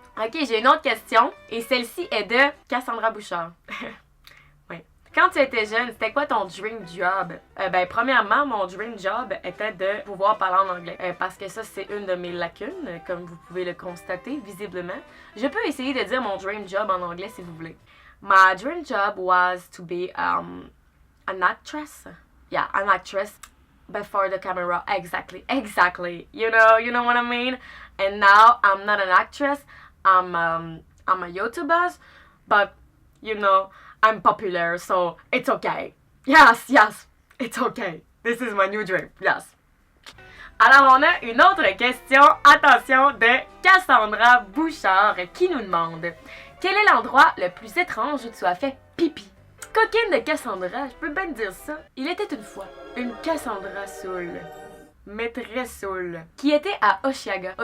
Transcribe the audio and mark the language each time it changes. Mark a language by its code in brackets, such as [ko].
[fr] Ok, j'ai une autre question, et celle-ci est de Cassandra Bouchard. Oui. Quand tu étais jeune, c'était quoi ton [en] dream job? [fr] Premièrement, mon dream job était de pouvoir parler en anglais. Parce que ça, c'est une de mes lacunes, comme vous pouvez le constater visiblement. Je peux essayer de dire mon [en] dream job [fr] en anglais si vous voulez. [en] My dream job was to be an actress. Yeah, an actress. Before the camera, exactly. You know what I mean? And now I'm not an actress. I'm a YouTuber, but you know I'm popular, so it's okay. Yes, it's okay. This is my new dream. Yes. [fr] Alors on a une autre question, attention, de Cassandra Bouchard qui nous demande quel est l'endroit le plus étrange où tu as fait pipi? Coquine de Cassandra, je peux bien te dire ça. Il était une fois une Cassandra saoule, mais très saoule, qui était à Osheaga.